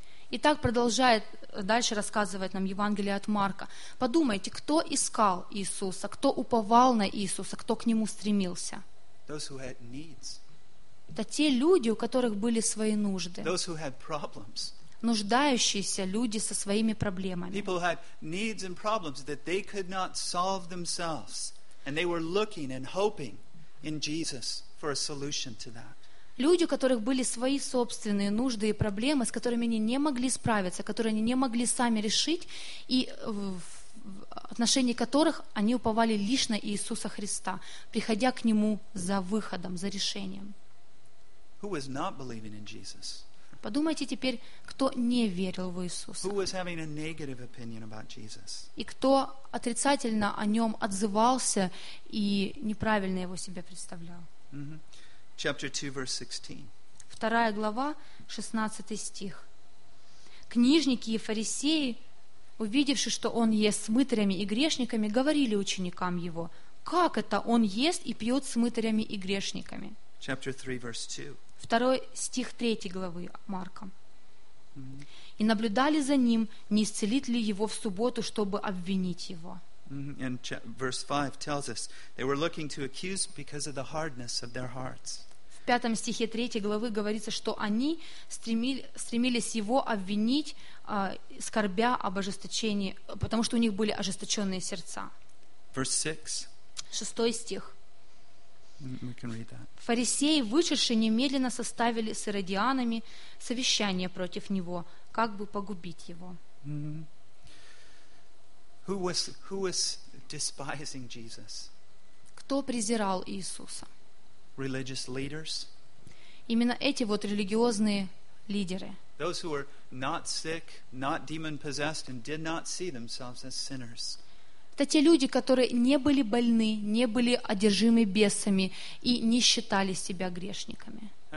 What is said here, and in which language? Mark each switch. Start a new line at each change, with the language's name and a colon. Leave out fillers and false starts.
Russian: И так продолжает дальше рассказывать нам Евангелие от Марка. Подумайте, кто искал Иисуса, кто уповал на Иисуса, кто к нему стремился?
English: Those who had needs.
Russian: Это те люди, у которых были свои нужды.
English: Those who had problems.
Russian: Нуждающиеся люди со своими проблемами.
English: People who had needs and problems that they could not solve themselves. And they were looking and hoping in Jesus for a solution to that.
Russian: Люди, у которых были свои собственные нужды и проблемы, с которыми они не могли справиться, которые они не могли сами решить, и в отношении которых они уповали лишь на Иисуса Христа, приходя к Нему за выходом, за решением.
English: Who was not believing in Jesus?
Russian: Подумайте теперь, кто не верил в Иисуса.
English: Who was having a negative opinion about Jesus?
Russian: И кто отрицательно о нем отзывался и неправильно его себе представлял.
English: Mm-hmm. Chapter 2, verse 16.
Russian: Вторая глава, 16 стих. Книжники и фарисеи, увидевши, что он ест с мытарями и грешниками, говорили ученикам его: «Как это он ест и пьет с мытарями и грешниками?»
English: Chapter 3, verse 2.
Russian: Второй стих третьей главы Марка. И наблюдали за ним, не исцелит ли его в субботу, чтобы обвинить его.
English: And verse 5 tells us they were looking to accuse because of the hardness of their hearts.
Russian: В пятом стихе третьей главы говорится, что они стремились его обвинить, скорбя об ожесточении, потому что у них были ожесточенные сердца.
English: Verse 6.
Russian: Шестой стих.
English: We can read that.
Russian: Фарисеи, вышедшие, немедленно составили с иродианами совещание против него, как бы погубить его.
English: Who was despising Jesus?
Russian: Кто презирал Иисуса?
English: Religious leaders.
Russian: Именно эти вот религиозные лидеры.
English: Those who were not sick, not demon-possessed, and did not see themselves as sinners.
Russian: Это те люди, которые не были больны, не были одержимы бесами и не считали себя грешниками.